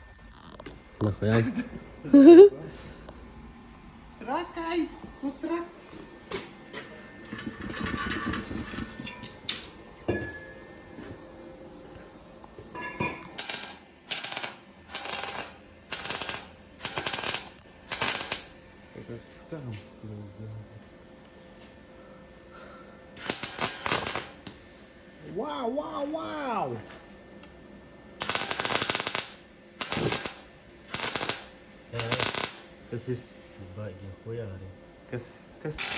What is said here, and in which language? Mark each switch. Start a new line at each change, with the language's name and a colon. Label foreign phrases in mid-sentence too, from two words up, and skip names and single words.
Russian: Нахуя?
Latvian: Trakais, tu traks.
Russian: Этот скам, что ли, Wow!
Latvian: Kas ir? Baigi hujā arī. Kas?